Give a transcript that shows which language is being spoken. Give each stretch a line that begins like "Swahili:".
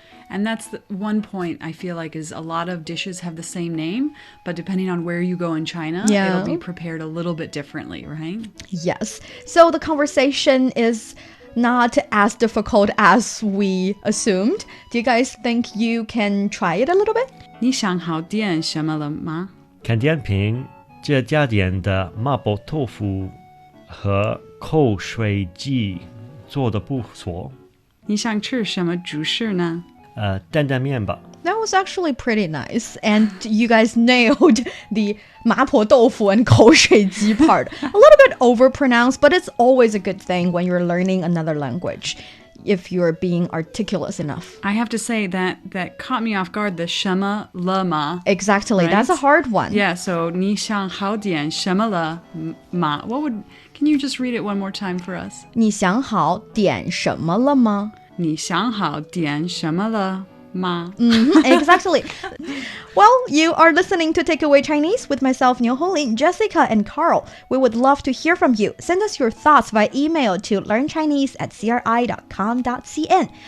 English: And that's the one point I feel like is a lot of dishes have the same name, but depending on where you go in China, it'll be prepared a little bit differently, right? Yes. So the conversation is not as difficult as we assumed. Do you guys think you can try it a little bit?
Chinese: 你想好点什么了吗？看点评，这家店的麻婆豆腐和口水鸡做得不错。你想吃什么主食呢？担担面吧。
English: That was actually pretty nice. And you guys nailed the 麻婆豆腐 and 口水鸡 part. A little bit overpronounced, but it's always a good thing when you're learning another language, if you're being articulate enough. I have to say that caught me off guard, the
Chinese: 什么了吗?
English: Exactly, right? that's a hard one. Yeah, so
Chinese: 你想好点什么了吗?
English: Can you just read it one more time for us?
Chinese: 你想好点什么了吗? 你想好点什么了吗?
English: Exactly. Well, you are listening to Takeaway Chinese with myself, Niu Honglin, Jessica, and Carl. We would love to hear from you. Send us your thoughts via email to learnchinese@cri.com.cn.